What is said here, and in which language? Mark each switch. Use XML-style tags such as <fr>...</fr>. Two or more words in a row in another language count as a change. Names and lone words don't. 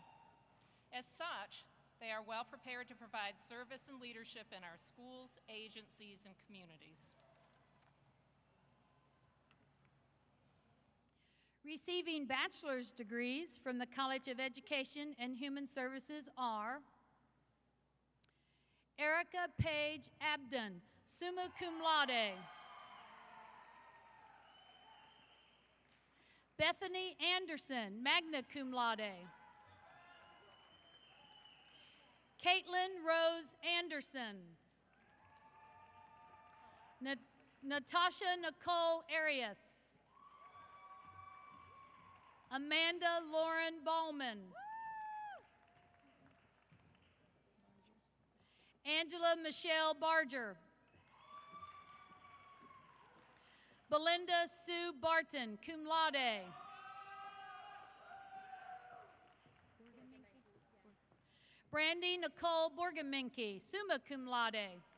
<en>As such, they are well prepared to provide service and leadership in our schools, agencies, and communities. Receiving bachelor's degrees from the College of Education and Human Services are Erica Page Abdon,</en> <la>summa cum laude.</la> <en>Bethany Anderson,</en> <la>magna cum laude.</la> <en>Caitlin Rose Anderson. Natasha Nicole Arias. Amanda Lauren Ballman. Angela Michelle Barger. Belinda Sue Barton,</en> <la>cum laude.</la> <en>Brandy Nicole Borgaminke,</en> <la>summa cum laude.</la>